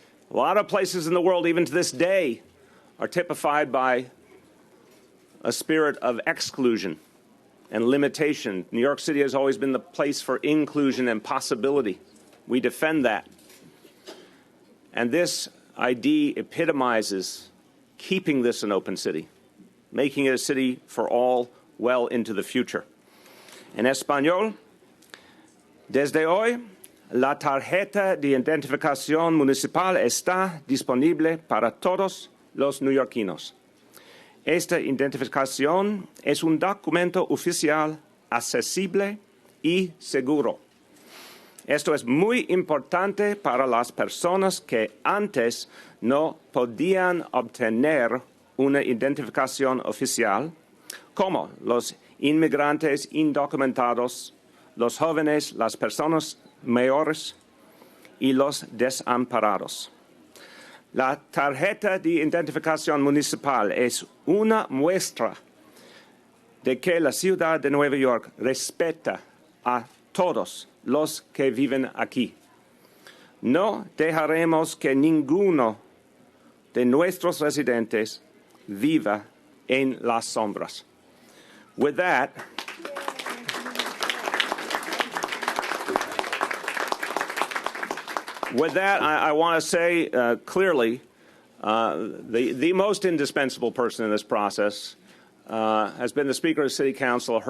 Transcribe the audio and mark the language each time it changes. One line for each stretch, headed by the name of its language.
English: A lot of places in the world, even to this day, are typified by a spirit of exclusion and limitation. New York City has always been the place for inclusion and possibility. We defend that. And this ID epitomizes keeping this an open city, making it a city for all well into the future.
Spanish: En español, desde hoy, la tarjeta de identificación municipal está disponible para todos los neoyorquinos. Esta identificación es un documento oficial, accesible y seguro. Esto es muy importante para las personas que antes no podían obtener una identificación oficial, como los inmigrantes indocumentados, los jóvenes, las personas mayores y los desamparados. La tarjeta de identificación municipal es una muestra de que la ciudad de Nueva York respeta a todos los que viven aquí. No dejaremos que ninguno de nuestros residentes viva en las sombras.
English: With that, I want to say clearly, the most indispensable person in this process has been the Speaker of the City Council.